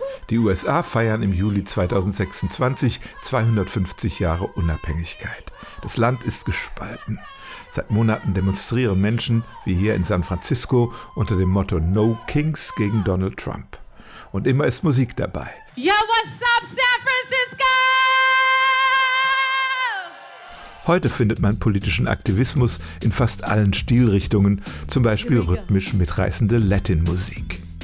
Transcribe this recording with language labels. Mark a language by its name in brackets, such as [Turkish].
[German] Die USA feiern im Juli 2026 250 Jahre Unabhängigkeit. Das Land ist gespalten. Seit Monaten demonstrieren Menschen, wie hier in San Francisco, unter dem Motto No Kings gegen Donald Trump. Und immer ist Musik dabei. [English] Yo, what's up, San Francisco? [German] Heute findet man politischen Aktivismus in fast allen Stilrichtungen, zum Beispiel rhythmisch mitreißende Latin-Musik.